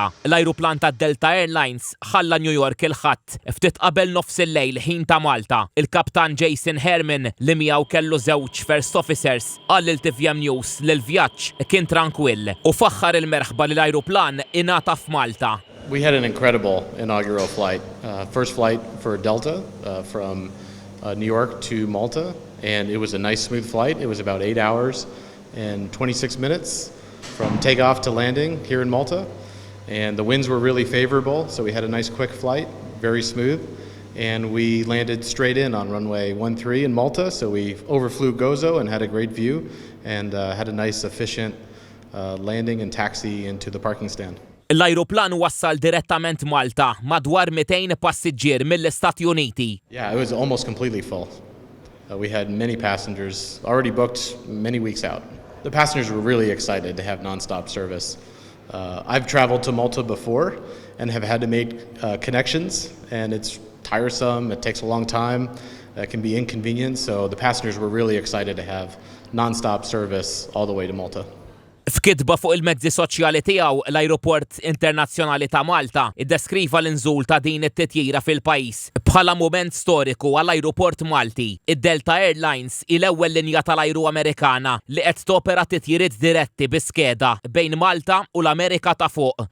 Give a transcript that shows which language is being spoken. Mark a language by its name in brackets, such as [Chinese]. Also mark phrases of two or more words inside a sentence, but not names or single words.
[Maltese] L-ajruplan ta' Delta Airlines ħalla New York il-ħadd ftit qabel nofs il-lejl ħin ta' Malta. Il-kaptan Jason Herman li miegħu kellu żewġ [English] first officers [Maltese] qal lil TVM News li l-vjaġġ kien tranquill u faħħar il-merħba li l-ajruplan ingħata f'Malta. [English] We had an incredible inaugural flight, first flight for Delta from New York to Malta, and it was a nice smooth flight. It was about 8 hours and 26 minutes from takeoff to landing here in Malta, and the winds were really favorable, so we had a nice quick flight, very smooth, and we landed straight in on runway 13 in Malta, so we overflew Gozo and had a great view, and had a nice efficient landing and taxi into the parking stand. [Maltese] L-ajruplan wassal direttament Malta madwar 200 passiġġier mill-Istati Uniti. [English] Yeah, it was almost completely full. We had many passengers already booked many weeks out. The passengers were really excited to have nonstop service. I've traveled to Malta before and have had to make connections, and it's tiresome, it takes a long time, it can be inconvenient, so the passengers were really excited to have nonstop service all the way to Malta. [Maltese] F'kitba fuq il-mezzi soċjali tiegħu l-Ajruport Internazzjonali ta' Malta iddeskriva l-inżul ta' din it-titjira fil-pajjiż bħala mument storiku għall-Ajruport Malti. Id-Delta Airlines il-ewwel linja tal-ajru Amerikana li qed topera titjiriet diretti bi skeda bejn Malta u l-Amerika ta' fuq.